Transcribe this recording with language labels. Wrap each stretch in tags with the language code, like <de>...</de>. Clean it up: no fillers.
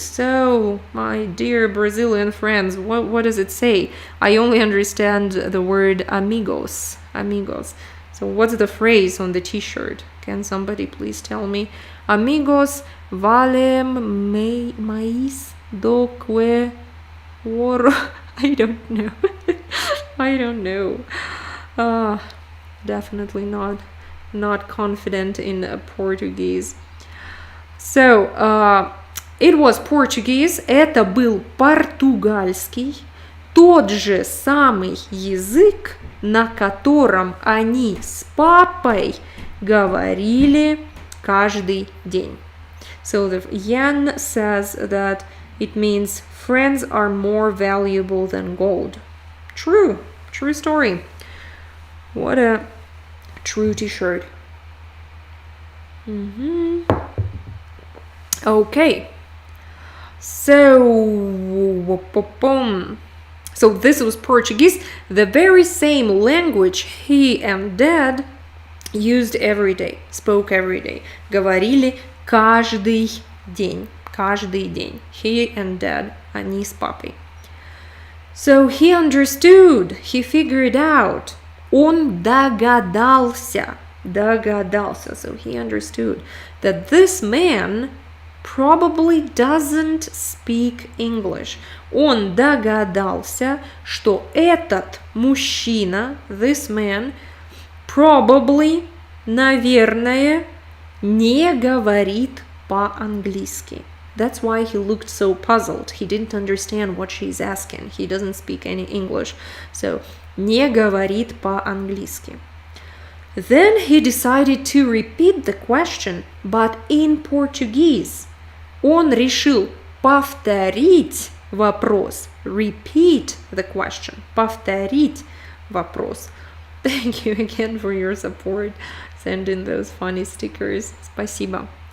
<en>So, my dear Brazilian friends, what does it say? I only understand the word amigos. Amigos. So, what's the phrase on the t-shirt? Can somebody please tell me?</en> <pt>Amigos valem mais do que oro.</pt> <en>I don't know. I don't know. Definitely not confident in Portuguese. So, it was Portuguese.</en> <ru>Это был португальский. Тот же самый язык, на котором они с папой говорили каждый день.</ru> <en>So the Jan says that it means friends are more valuable than gold. True story. What a true t-shirt. Okay. So this was Portuguese, the very same language he and dad used every day, spoke every day.</en> <ru>Говорили каждый день. Каждый день.</ru> <en>He and dad,</en> <ru>они с папой.</ru> <en>So he understood, he figured out.</en> <ru>Он догадался.</ru> <en>So he understood that this man probably doesn't speak English.</en> <ru>Он догадался, что этот мужчина,</ru> <en>this man, probably,</en> <ru>наверное, не говорит по-английски.</ru> <en>That's why he looked so puzzled. He didn't understand what she's asking. He doesn't speak any English.</en> <ru>So, не говорит по-английски.</ru> <en>Then he decided to repeat the question, but in Portuguese.</en> <ru>Он решил повторить вопрос.</ru> <en>Repeat the question.</en> <ru>Повторить вопрос.</ru> <en>Thank you again for your support. Send in those funny stickers.</en> <ru>Спасибо.</ru>